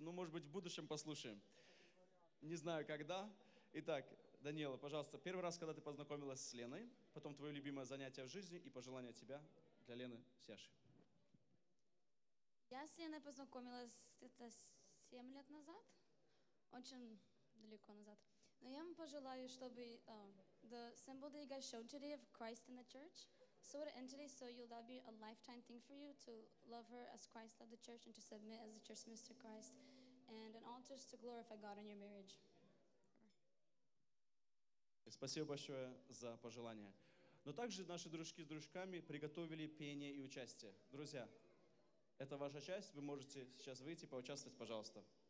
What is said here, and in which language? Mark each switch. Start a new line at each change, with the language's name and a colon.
Russian: Ну, может быть, в будущем послушаем. Не знаю, когда. Итак, Даниэла, пожалуйста, первый раз, когда ты познакомилась с Леной, потом твое любимое занятие в жизни и пожелание от тебя для Лены с Яши. Я с Леной познакомилась где-то 7 лет назад, очень далеко назад. Но я вам пожелаю, чтобы
English: the symbol that you guys showed today of Christ in the church, so it ended today, so you'll, that'll be a lifetime thing for you to love her as Christ loved the church and to submit as the church submits to Christ and an altar to glorify God in your marriage.
Russian: Спасибо большое за пожелание. Но также наши дружки с дружками приготовили пение и участие. Друзья, это ваша часть. Вы можете сейчас выйти и поучаствовать, пожалуйста.